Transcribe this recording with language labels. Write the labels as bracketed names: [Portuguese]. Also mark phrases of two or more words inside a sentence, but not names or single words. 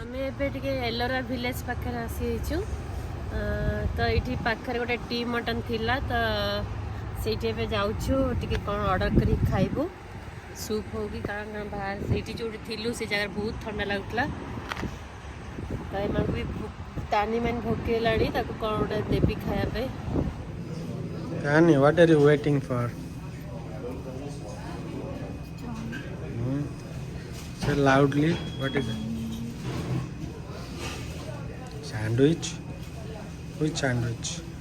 [Odia] ଆମେ ଏବେ ଟିକେ ଏଲୋରା ଭିଲେଜ ପାଖରେ ଆସିଯାଇଛୁ। ତ ଏଇଠି ପାଖରେ ଗୋଟେ ଟି ମଟନ ଥିଲା ତ ସେଇଠି ଏବେ ଯାଉଛୁ ଟିକେ କ'ଣ ଅର୍ଡ଼ର କରିକି ଖାଇବୁ ସୁପ୍ ହଉ କି କାରଣ ବାହାରେ ସେଇଠି ଯେଉଁଠି ଥିଲୁ ସେ ଜାଗାରେ ବହୁତ ଥଣ୍ଡା ଲାଗୁଥିଲା। ତ ଏମାନଙ୍କୁ ବି ତାନି ମାନେ ଭୋକିଲାଣି ତାକୁ କ'ଣ ଗୋଟେ ଦେବି ଖାଇବା ପାଇଁ। [English] Tani, what are you waiting for? Say loudly. What is it? Sandwich? Which sandwich?